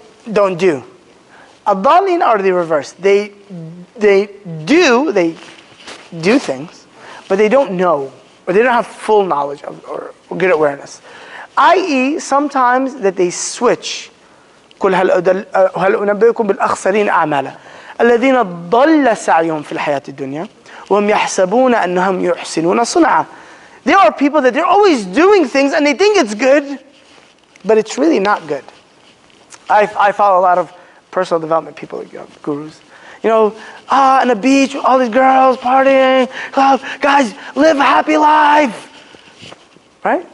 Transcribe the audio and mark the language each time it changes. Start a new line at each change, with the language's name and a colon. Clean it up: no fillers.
English: Don't do. Ad-dallin are the reverse. They do things, but they don't know, or they don't have full knowledge of, or good awareness. I.e., sometimes that they switch.
Arabic: قل هل أنبئكم بالأخسرين أعمالا الذين ضل سعيهم في الحياة الدنيا وهم يحسبون أنهم يحسنون صنعا.
English: There are people that they're always doing things and they think it's good, but it's really not good. I follow a lot of personal development people, gurus. On the beach, all these girls partying, guys, live a happy life, right?